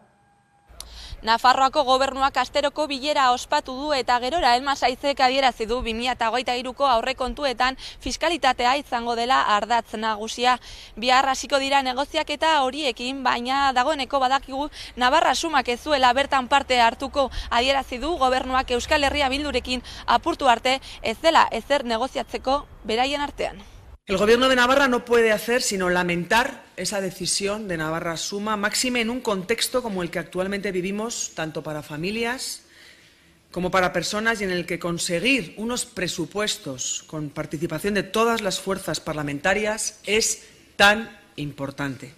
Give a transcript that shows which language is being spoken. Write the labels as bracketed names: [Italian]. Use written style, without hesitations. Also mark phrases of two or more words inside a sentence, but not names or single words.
[Basque] Nafarroako gobernuak asteroko bilera ospatu du eta gerora Elma Sainzek adierazi du 2023ko aurrekontuetan fiskalitatea izango dela ardatz nagusia. Bihar hasiko dira negoziaketa horiekin, baina dagoeneko badakigu Navarra sumak ez zuela bertan parte hartuko. Adierazi du gobernuak Euskal Herria Bildurekin apurtu arte ez dela ezer negoziatzeko beraien artean. [Spanish] El Gobierno de Navarra no puede hacer sino lamentar esa decisión de Navarra Suma, máxime en un contexto como el que actualmente vivimos, tanto para familias como para personas, y en el que conseguir unos presupuestos con participación de todas las fuerzas parlamentarias es tan importante.